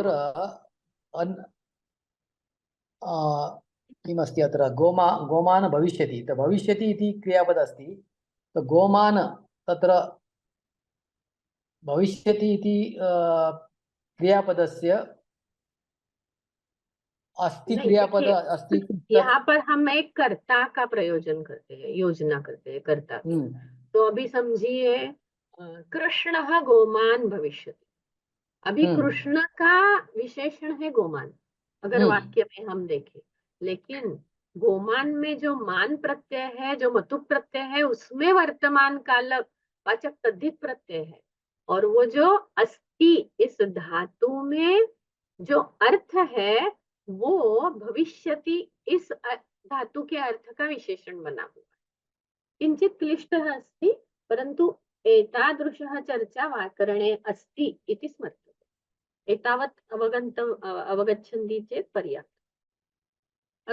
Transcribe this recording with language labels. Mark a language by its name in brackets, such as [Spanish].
[Sanskrit] तत्र किमस्ति अत्र गोमान भविष्यति, भविष्यति इति क्रियापद अस्ति, तो गोमान तत्र भविष्यति इति क्रियापदस्य अस्ति, [Hindi] नहीं, [Sanskrit] क्रियापद [Hindi] देखिए, [Sanskrit] अस्ति [Hindi] यहाँ पर हम एक कर्ता का प्रयोजन करते हैं, योजना करते हैं कर्ता की। तो अभी समझिए, कृष्णः गोमान भविष्यति। अभी कृष्ण का विशेषण है गोमान, अगर वाक्य में हम देखें, लेकिन गोमान में जो मान प्रत्यय है, जो मतुक प्रत्यय है, उसमें वर्तमान काल वाचक तद्धित प्रत्यय है, और वो जो अस्ति इस धातु में जो अर्थ है वो भविष्यति इस धातु के अर्थ का विशेषण बना हुआ है। [Sanskrit] किंचित क्लिष्टः अस्ति, परंतु एतादृशः चर्चा व्याकरणे अस्ति इति स्मर्तव्यम्। एतावत् अवगच्छन्ति चेत् पर्याप्तम्।